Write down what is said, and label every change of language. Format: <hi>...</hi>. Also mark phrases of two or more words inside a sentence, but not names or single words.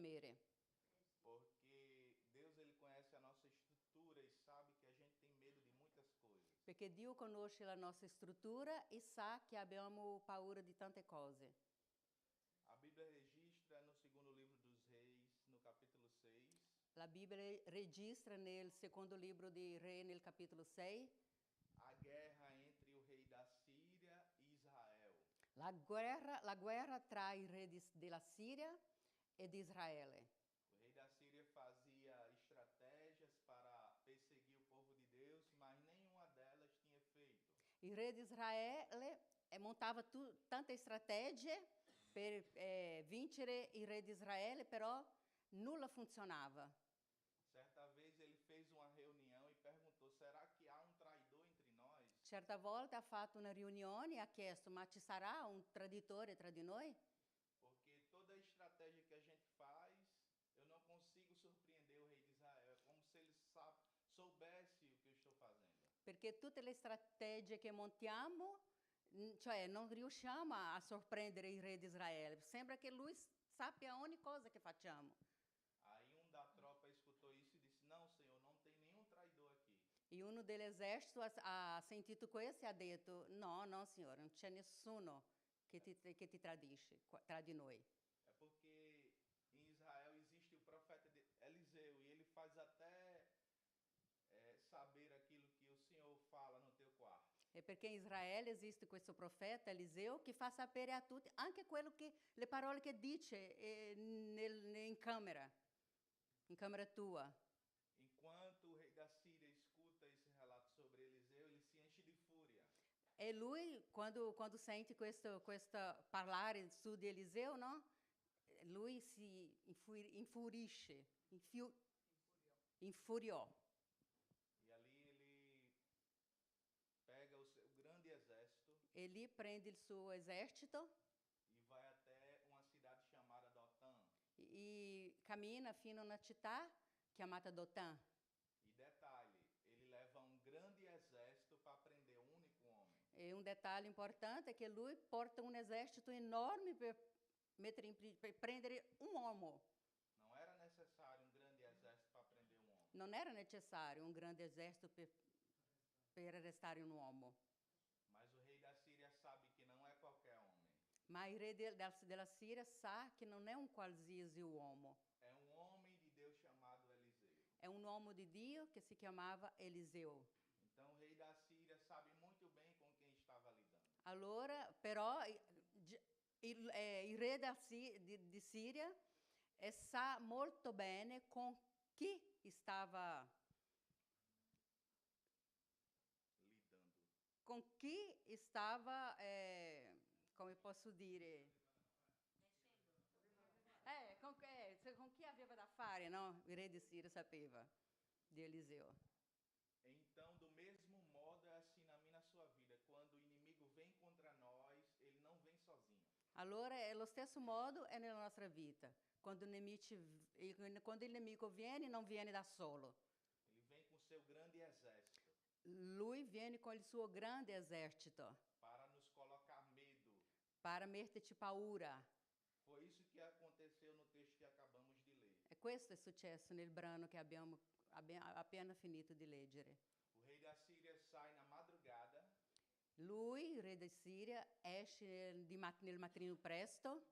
<it>leggere.</it> <pt>Porque Deus ele conhece a nossa estrutura e sabe que a gente tem medo de muitas coisas.</pt> <it>Perché Dio conosce la nostra struttura e sa che abbiamo paura di tante cose.</it> <pt>A Bíblia registra no segundo livro dos Reis, no capítulo 6,</pt> <it>La Bibbia registra nel secondo libro di Re, nel capitolo 6,</it> <pt>a guerra entre o rei da Síria e Israel.</pt> <it>la guerra tra il re della Siria e di Israele.</it> <pt>O rei da Síria fazia estratégias para perseguir o povo de Deus, mas nenhuma delas tinha feito.</pt> <it>Il re di Israele montava tante strategie per vincere il re di Israele, però nulla funzionava.</it> <pt>Certa vez ele fez uma reunião e perguntou: será que há um traidor entre nós?</pt> <it>Certa volta ha fatto una riunione e ha chiesto: ma ci sarà un traditore tra di noi?</it> <pt>Porque toda a estratégia que a gente faz, eu não consigo surpreender o rei de Israel. É como se ele soubesse o que eu estou fazendo.</pt> <it>Perché tutte le strategie che montiamo, cioè non riusciamo a sorprendere il re di Israele. Sembra che lui sappia ogni cosa che facciamo.</it> <pt>Aí um da tropa escutou isso e disse: não, Senhor, não tem nenhum traidor aqui.</pt> <it>E uno dell'esercito ha sentito questo e ha detto: no, no, signore, non c'è nessuno che ti tradisce tra di noi.</it> <pt>É porque em Israel existe o profeta Eliseu e ele faz até saber aquilo que o Senhor fala no teu quarto.</pt> <it>E perché in Israele esiste questo profeta Eliseo che fa sapere a tutti anche le parole che dice in camera tua.</it> <pt>Enquanto o rei da Síria escuta esse relato sobre Eliseu, ele se enche de fúria.</pt> <it>E lui, quando sente questo parlare su di Eliseo, no? Lui si infurisce, infuriò.</it> <pt>E ali ele pega o seu grande exército</pt> <it>E lì prende il suo esercito</it> <pt>e vai até uma cidade chamada Dotã.</pt> <it>e cammina fino a una città chiamata Dothan.</it> <pt>E detalhe, ele leva um grande exército para prender um único homem.</pt> <it>E un dettaglio importante è che lui porta un esercito enorme per prendere un uomo.</it> <pt>Não era necessário um grande exército para prender um homem.</pt> <it>Non era necessario un grande esercito per arrestare un uomo.</it> <pt>Mas o rei da Síria sabe que não é qualquer homem.</pt> <it>Ma il re della Siria sa che non è un qualsiasi uomo.</it> <pt>É um homem de Deus chamado Eliseu.</pt> <it>È un uomo di Dio che si chiamava Eliseo.</it> <pt>Então o rei da Síria sabe muito bem com quem estava lidando.</pt> <it>Allora, però, il re di Siria sa molto bene con chi stava</it> <pt>Lidando.</pt> <it>con chi stava, come posso dire, con chi aveva da fare, no? Il re di Siria sapeva di Eliseo.</it> <pt>Então, do mesmo modo, é assim na sua vida. Quando o inimigo vem contra nós, ele não vem sozinho.</pt> <it>Allora, è lo stesso modo è nella nostra vita. Quando il nemico viene, non viene da solo.</it> <pt>Ele vem com seu grande exército</pt> <it>Lui viene con il suo grande esercito</it> <pt>para nos colocar medo.</pt> <it>para metterci paura.</it> <pt>Foi isso que aconteceu no texto que acabamos de ler.</pt> <it>E questo è successo nel brano che abbiamo appena finito di leggere.</it> <pt>O rei da Síria sai na madrugada</pt> <it>Lui, il re di Siria, esce nel mattino presto</it>